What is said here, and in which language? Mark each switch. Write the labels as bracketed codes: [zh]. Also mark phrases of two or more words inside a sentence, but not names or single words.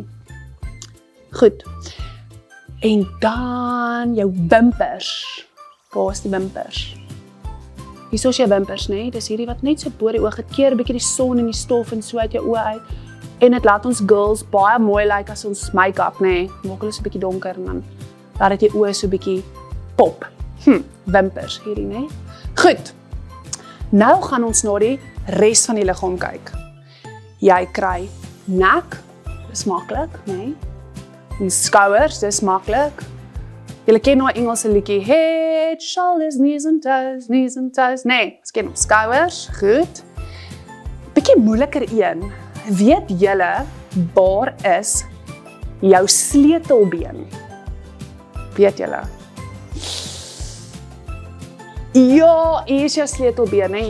[af] Goed. En dan jou wimpers. Waar is die wimpers? Hier is jou wimpers, nee. Dis hierdie wat net so bo die oog het, keer 'n bietjie die son en die stof en so uit jou oë uit. En dit laat ons girls baie mooi lyk as ons make-up, nee. Maak hulle so 'n bietjie donker en dan laat dit jou oë so 'n bietjie pop. Wimpers hierdie, né? Goed. Nou gaan ons na die res van die liggaam kyk. Jy kry nek, dis maklik, né? En skouers, dis maklik. Julle ken nou 'n Engelse liedjie, [en] head, shoulders, knees and toes. [af] Nee, ons ken skouers, goed. Bietjie moeiliker een. Weet julle waar is jou sleutelbeen? Weet julle? Ja, hier is jou sleutelbeen, hè?